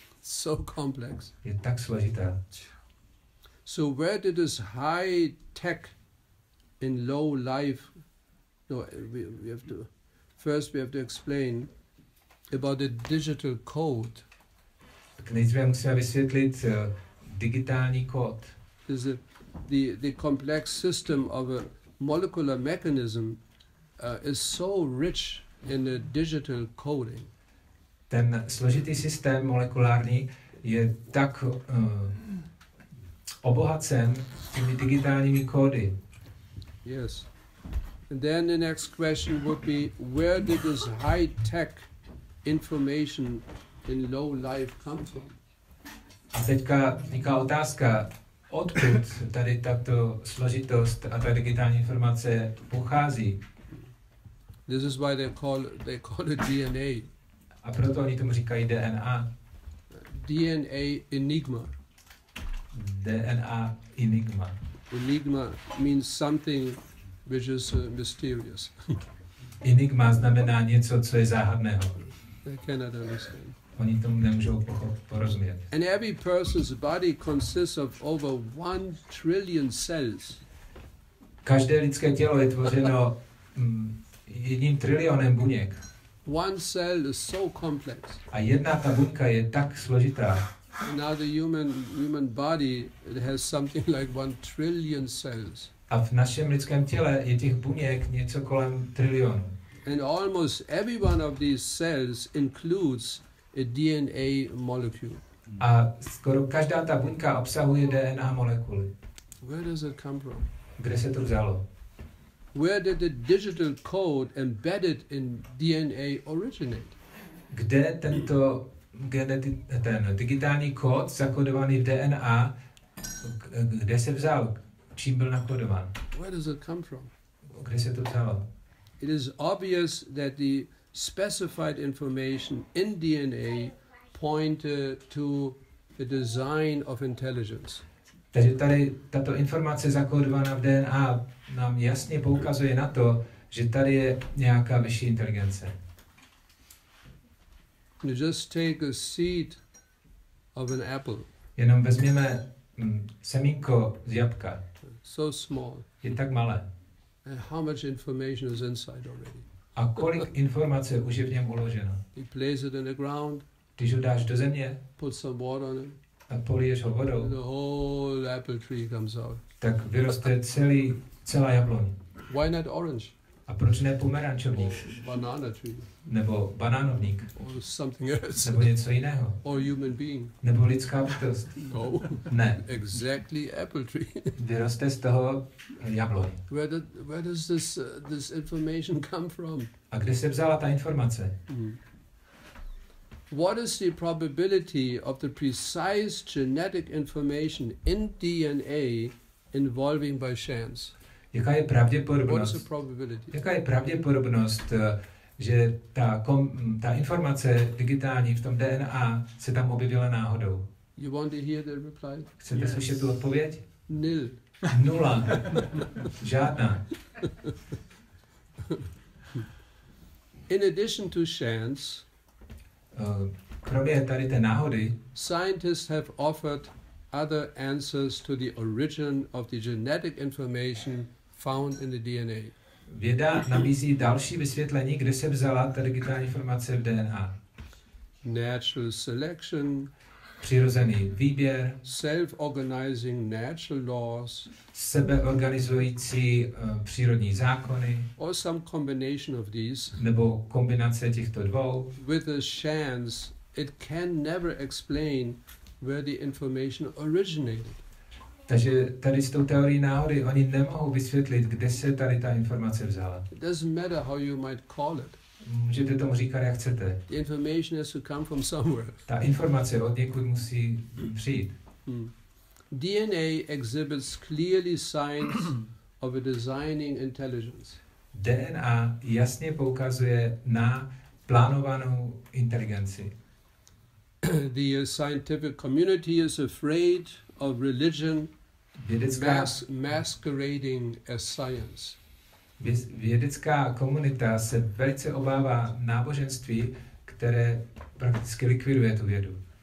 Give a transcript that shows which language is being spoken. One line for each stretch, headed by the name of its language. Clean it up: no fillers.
English: So complex.
Czech: Je tak složitá.
English: So where did this high tech in low life? No, we have to explain about the digital code.
Czech: Tak nejdříve musíme vysvětlit digitální kód.
English: The complex system of a molecular mechanism is so rich in the digital coding.
Czech: Ten složitý systém molekulární je tak obohacen těmi digitálními kódy.
English: Yes. And then the next question would be, where did this high-tech information in low life come from?
Czech: A teďka otázka, odkud tady tato složitost a ta digitální informace pochází?
English: This is why they call it DNA.
Czech: A proto oni tomu říkají DNA.
English: DNA enigma.
Czech: DNA enigma.
English: Enigma means something which is mysterious.
Czech: Enigma znamená něco, co je záhadného.
English: They cannot understand.
Czech: Oni tomu nemůžou porozumět.
English: And every person's body consists of over 1 trillion cells.
Czech: Každé lidské tělo je tvořeno 1 trilionem buněk.
English: One cell is so complex.
Czech: A jedna ta buňka je tak složitá.
English: And now the human body, it has something like 1 trillion cells.
Czech: A v našem lidském těle je těch buněk něco kolem trilionu.
English: And almost every one of these cells includes a DNA molecule.
Czech: A skoro každá ta buňka obsahuje DNA molekuly.
English: Where does it come from?
Czech: Kde se to vzalo?
English: Where did the digital code embedded in DNA originate?
Czech: Kde ten digitální kód zakodovaný v DNA, kde se vzal? Čím byl nakodován?
English: Where does it come from?
Czech: Kde se to vzalo?
English: It is obvious that the specified information in DNA pointed to the design of intelligence.
Czech: Takže tady tato informace zakódovaná v DNA nám jasně poukazuje na to, že tady je nějaká vyšší inteligence.
English: You just take a seed of an apple.
Czech: Jenom vezměme semínko z jablka.
English: So small.
Czech: Je tak malé.
English: And how much information is inside already?
Czech: A kolik informace už je v něm uloženo?
English: You place it in the ground.
Czech: Když ho dáš do země
English: Put some water on it.
Czech: a poliješ ho vodou,
English: The whole apple tree comes out.
Czech: tak vyroste celá jabloň.
English: Why not orange?
Czech: A proč ne pomerančovník?
English: Or banana tree?
Czech: Nebo banánovník?
English: Or something else?
Czech: Nebo něco jiného?
English: Or human being?
Czech: Nebo lidská bytost?
English: No.
Czech: Ne.
English: Exactly apple tree.
Czech: Vyroste z toho jabloň.
English: Where does this information come from?
Czech: A kde se vzala ta informace?
English: What is the probability of the precise genetic information in DNA involving by chance?
Czech: Jaká je
English: What is
Czech: pravděpodobnost?
English: the probability?
Czech: Jaká je pravděpodobnost, že ta informace digitální v tom DNA se tam objevila náhodou?
English: You want to hear the reply?
Czech: Chcete slyšet tu odpověď?
English: Nil.
Czech: 0. Žádná.
English: In addition to chance,
Czech: Kromě tady té náhody,
English: scientists have offered other answers to the origin of the genetic information found in the DNA.
Czech: věda nabízí další vysvětlení, kde se vzala ta digitální informace v DNA.
English: Natural selection,
Czech: Přirozený výběr,
English: self-organizing natural laws,
Czech: sebeorganizující přírodní zákony,
English: or some combination of these.
Czech: nebo kombinace těchto dvou.
English: With a chance, it can never explain where the information originated.
Czech: Takže tady s tou teorií náhody oni nemohou vysvětlit, kde se tady ta informace vzala.
English: It doesn't matter how you might call it.
Czech: Můžete tomu říkat, jak chcete.
English: The information has to come from somewhere.
Czech: Ta informace od někud musí přijít.
English: DNA exhibits clearly signs of a designing intelligence.
Czech: DNA jasně poukazuje na plánovanou inteligenci.
English: The scientific community is afraid of religion masquerading as science.
Czech: Vědecká komunita se velice obává náboženství, které prakticky likviduje tu vědu.